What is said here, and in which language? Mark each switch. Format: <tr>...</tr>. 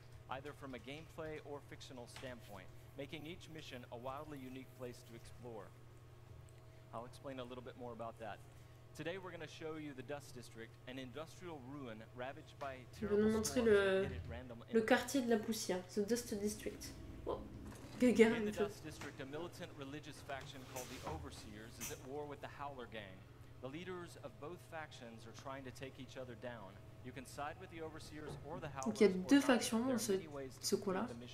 <en>either from a gameplay or fictional standpoint, making each mission a wildly unique place to explore. I'll explain a little bit more about that. Today we're going to show you the Dust District, an industrial ruin ravaged by</en> <fr>Je vais nous montrer le quartier de la poussière, the Dust District. Oh.</fr> <en>In the Dust District, a militant religious faction called the Overseers is at war with the Howler Gang. The leaders of both factions are trying to take each other down. You can side with the Overseers or the Howlers.</en> <fr>Donc il y a deux factions dans ce coin-là.</fr>